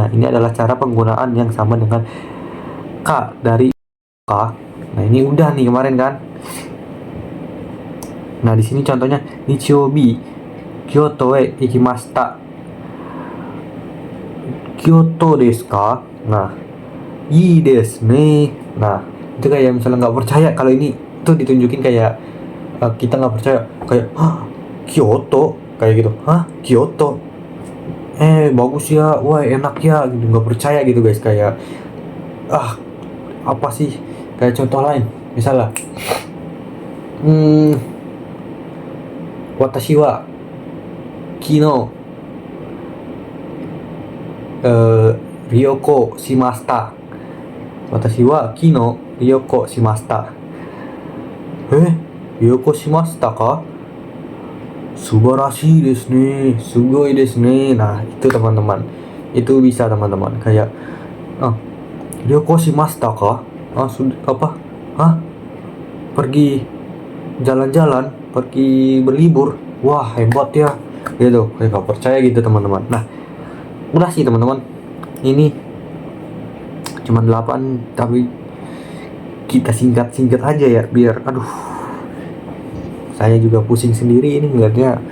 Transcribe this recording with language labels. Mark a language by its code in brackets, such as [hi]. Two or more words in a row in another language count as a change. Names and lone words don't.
[id] Ini adalah cara penggunaan yang sama dengan K dari K. Nah, ini udah nih kemarin kan. [ja] Nah, di sini contohnya 日曜日京都へ行きました. 京都ですか? Nah, いいですね. [id] Nah, itu kayak misalnya nggak percaya kalau ini tuh ditunjukin kayak kita nggak percaya, kayak Kyoto, kayak gitu. Kyoto, bagus ya, wah enak ya gitu, nggak percaya gitu guys. Kayak apa sih. Kayak contoh lain misalnya [ja] 私は昨日旅行しました. 私は昨日旅行しました. 旅行しましたか？素晴らしいですね、すごいですね. [id] Nah, itu teman-teman, itu bisa teman-teman. [ja] Kayak 旅行しましたか? [id] Pergi jalan-jalan, pergi berlibur, wah hebat ya gitu. Kayak gak percaya gitu teman-teman. Nah, udah sih teman-teman, ini cuma 8, tapi kita singkat-singkat aja ya, biar saya juga pusing sendiri ini ngeliatnya.